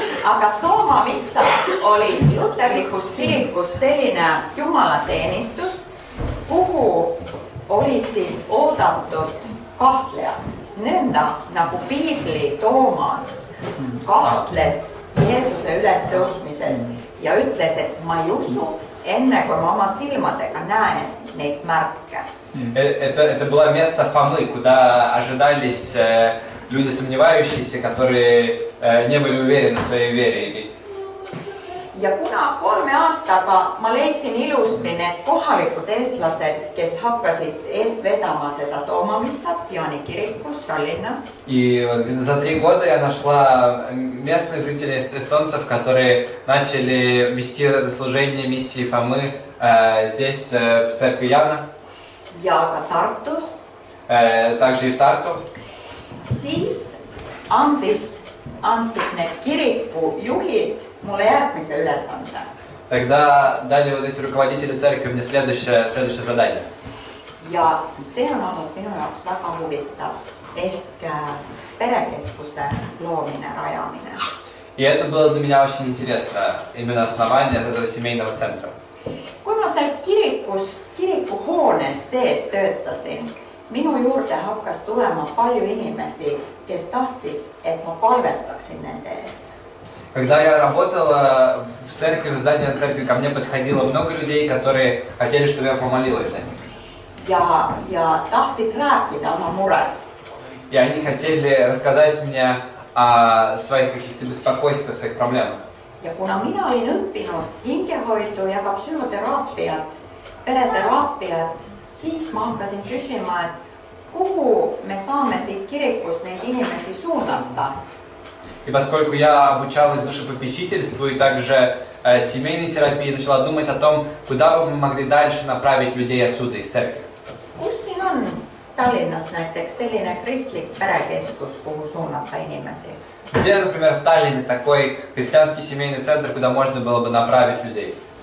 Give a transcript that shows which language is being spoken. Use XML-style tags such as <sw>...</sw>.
<et>Aga Tooma Missa oli luterlikus kirikus selline jumalateenistus, kuhu olid siis oodatud kahtlejad. Nõnda nagu Piibli Toomas kahtles Jeesuse ülestõusmises ja ütles, et ma ei usu, enne kui ma oma silmadega näen neid märke.</et> <ru>Это было место Фомы, куда ожидались люди сомневающиеся, которые не были уверены в своей вере.</ru> <et>Ja kuna 3 aastaga ma leidsin ilusti need kohalikud eestlased, kes hakkasid eest vedama seda Toomamissat Jaani kirikus Tallinnas.</et> <ru>И за 3 года я нашла местных жителей эстонцев, которые начали вести это служение миссии Фомы здесь, в церкви Яна.</ru> <et>Ja ka Tartus.</et> <ru>Также и в Тарту.</ru> <et>Siis andsid need kirikujuhid mulle järgmise ülesande.</et> <ru>Тогда дали вот эти руководители церкви мне следующее задание.</ru> <et>Ja see on olnud minu jaoks väga huvitav, ehk perekeskuse loomine, rajamine.</et> <ru>И это было для меня очень интересно, именно основание этого семейного центра.</ru> <et>Kui ma seal kirikuhoones sees töötasin, minu juurde hakkas tulema palju inimesi, kes tahtsid, et ma palvetaksin nende eest.</et> <ru>Когда я работала в церкви, в здании церкви, ко мне подходило много людей, которые хотели, чтобы я помолилась за них.</ru> <et>Ja tahtsid rääkida oma murest.</et> <ru>И они хотели рассказать мне о своих каких-то беспокойствах, своих проблемах.</ru> <et>Ja kuna mina olin õppinud hingehoidu ja ka psühhoteraapiat, pereteraapiat, siis ma hakkasin küsima, et kuhu me saame siit kirikust neid inimesi suunata.</et> <ru>И поскольку я обучалась душепопечительству и также семейной терапии, начала думать о том, куда бы мы могли дальше направить людей отсюда, из церкви.</ru> <et>Kus siin on Tallinnas näiteks selline kristlik perekeskus, kuhu suunata inimesi?</et> <ru>Где, например, в Таллине такой христианский семейный центр, куда можно было бы направить людей?</ru>